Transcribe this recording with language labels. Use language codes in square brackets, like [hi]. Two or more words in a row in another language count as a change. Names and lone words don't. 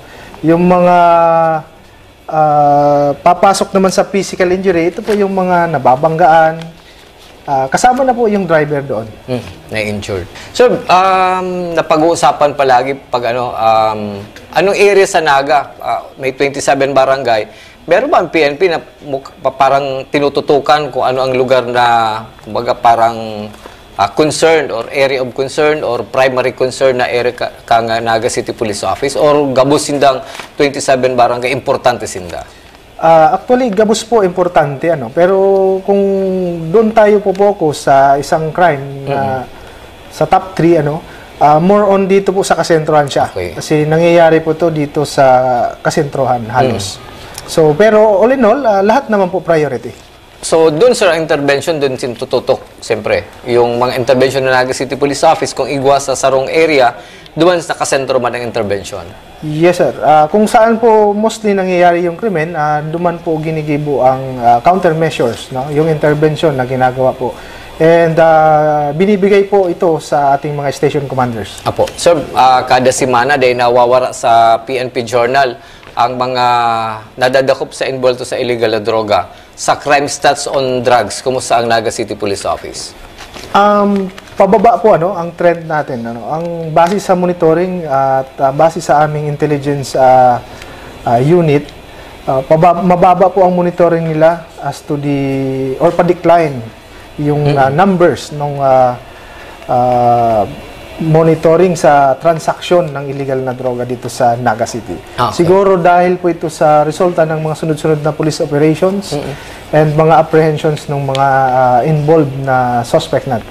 [tl] Yung mga papasok naman sa [en] physical injury, [tl] ito po yung mga nababanggaan, kasama na po yung driver doon. Na-injured. So, napag-uusapan palagi pag anong area sa Naga? May 27 barangay. Meron ba ang PNP na parang tinututukan kung ano ang lugar na kumbaga parang [en] concerned or area of concern or primary concern [tl] na area ka Naga City Police Office or [bik] gabos sindang 27 barangay importante sinda? [tl] Actually, [bik] gabos po importante, [tl] pero kung doon tayo po focus sa isang crime na sa top 3, more on dito po sa kasentrohan siya. Okay. Kasi nangyayari po to dito sa kasentrohan halos. So, pero [en] all in all, [tl] lahat naman po priority. So, doon sir, ang intervention, doon tututok, siyempre. Yung mga intervention ng Naga City Police Office, kung [bik] igwas sa sarong area, [tl] doon sa kasentro man ang intervention. [en] Yes, sir. [tl] Kung saan po mostly nangyayari yung krimen, doon po ginigibo ang countermeasures, no? Yung intervention na ginagawa po. And binibigay po ito sa ating mga station commanders. Apo. [bik] Sir, kada simana dahil nawawara sa PNP Journal ang mga nadadakop sa involved sa illegal na droga. [tl] Sa [en] crime stats on drugs, [tl] kumusta ang Naga City Police Office? Pababa po ang trend natin. Ang base sa monitoring at base sa aming intelligence unit, mababa po ang monitoring nila [en] as to the [tl] or pa-decline yung numbers ng monitoring sa transaksyon ng illegal na droga dito sa Naga City. Okay. Siguro dahil po ito sa resulta ng mga sunod-sunod na [en] police operations and [tl] mga apprehensions ng mga involved na suspect natin.